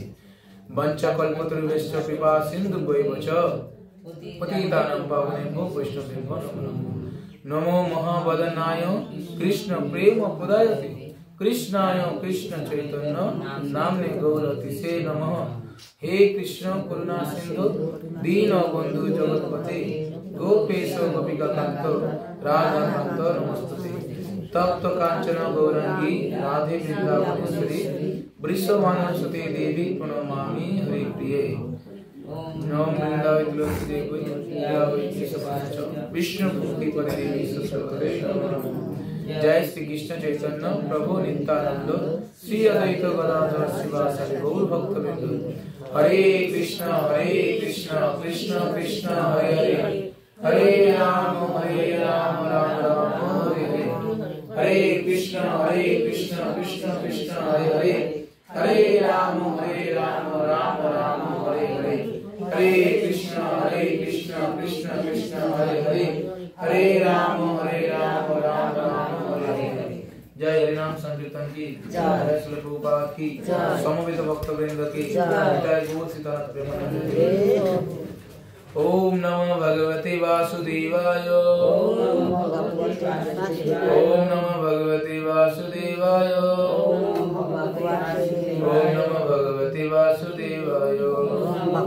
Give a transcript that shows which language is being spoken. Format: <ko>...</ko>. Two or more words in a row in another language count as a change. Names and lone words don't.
<sa>वंशकल्पतरुभ्यश्च कृपा सिन्धुभ्यैव च पतितानां पावनेभ्यो वैष्णवेभ्यो नमो नमः। नमो महावदनाय कृष्ण प्रेम पदायते कृष्णाय कृष्ण चैतन्य नाम्ने गौरतिसे नमः। हे कृष्ण करुणा सिंधु दीन बंधु जगतपते गोपेश गोपिकाकांत राधा कांत नमस्तुते। तप्त कांचन गौरांगी राधे वृंदावनेश्वरी वृषभानुसुते देवी प्रणमामि हरि प्रिये। नमो वृंदावै तुलसी देवी विष्णु भक्ति पदे देवी सरस्वती नमो नमः। जय श्री कृष्ण चैतन्य प्रभु नित्यानंद श्री अद्वैत गदाधर शिवासादि गौर भक्तवृंद। हरे कृष्ण कृष्ण कृष्ण हरे हरे हरे राम राम राम हरे हरे। हरे कृष्ण कृष्ण कृष्ण हरे हरे हरे राम राम राम हरे हरे। हरे कृष्ण कृष्ण कृष्ण हरे हरे हरे राम राम राम हरे हरे।</sa> <hi>जय हरिनाम संकीर्तन की जय, श्री प्रभुपाद की समवेत भक्तवृंद की जय, गौर सीतानाथ प्रेमानंद।</hi> <sa>ओम नमो भगवते वासुदेवाय ओम नमो भगवते वासुदेवाय ओम नमो भगवते वासुदेवाय।</sa>